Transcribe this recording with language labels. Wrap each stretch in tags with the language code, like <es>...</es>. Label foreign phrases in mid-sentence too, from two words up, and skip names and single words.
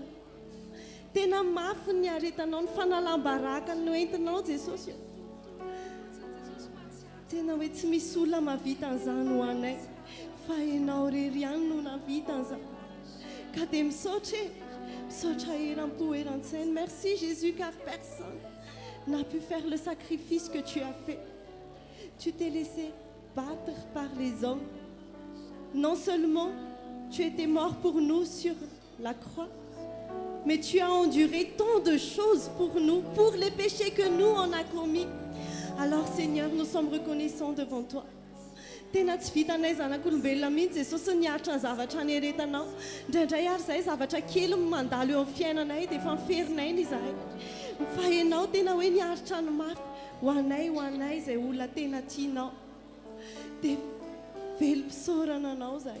<mg>Tena mafy ny aretanao ny fanalam-baraka ny entinao Jesosy. Tena hoe tsy misy olona mahavita an'izany ho anay, fa ianao rery ihany no nahavita an'izany. Ka dia misaotra eram-po eran-tsaina.</mg> <fr>Merci Jésus, car personne n'a pu faire le sacrifice que tu as fait. Tu t'es laissé battre par les hommes. Non seulement tu étais mort pour nous sur la croix, mais tu as enduré tant de choses pour nous, pour les péchés que nous on a commis. Alors Seigneur, nous sommes reconnaissants devant toi.</fr> <mg>Tena tsy vitanay zanak'olombelona mihitsy Jesosy niaritra ny zavatra nieretanao. Indraindray ary izay zavatra kely mandalo eo amin'ny fiainanay dia efa miferinay ny izahay. Fa ianao tena hoe niaritra ny mafy ho anay izay olona tena tianao. Dia velom-pisaorana anao izahay.</mg>